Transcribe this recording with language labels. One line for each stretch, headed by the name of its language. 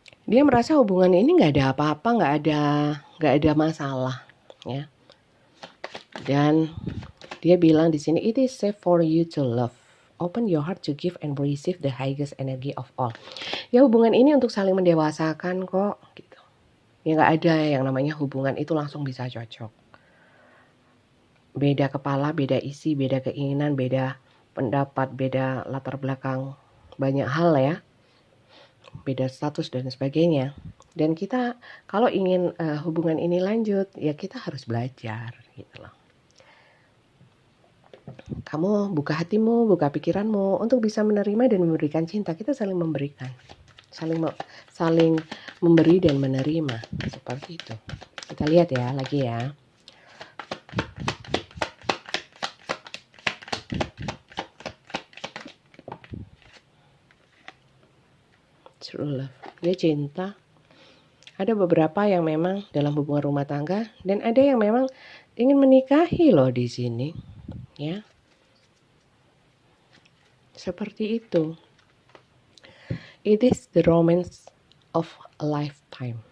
Indonesian: Dia merasa hubungan ini nggak ada apa-apa, nggak ada masalah, ya. Dan dia bilang di sini,
English: it is safe for you to love. Open your heart to give and receive the highest energy of all.
Indonesian: Ya hubungan ini untuk saling mendewasakan kok, gitu. Ya nggak ada yang namanya hubungan itu langsung bisa cocok. Beda kepala, beda isi, beda keinginan, beda pendapat, beda latar belakang, banyak hal ya. Beda status dan sebagainya. Dan kita kalau ingin hubungan ini lanjut, ya kita harus belajar gitu loh. Kamu buka hatimu, buka pikiranmu untuk bisa menerima dan memberikan cinta. Kita saling memberikan, saling memberi dan menerima, seperti itu. Kita lihat ya lagi ya. True love, dia cinta. Ada beberapa yang memang dalam hubungan rumah tangga dan ada yang memang ingin menikahi loh di sini, ya. Seperti itu.
English: It is the romance of a lifetime.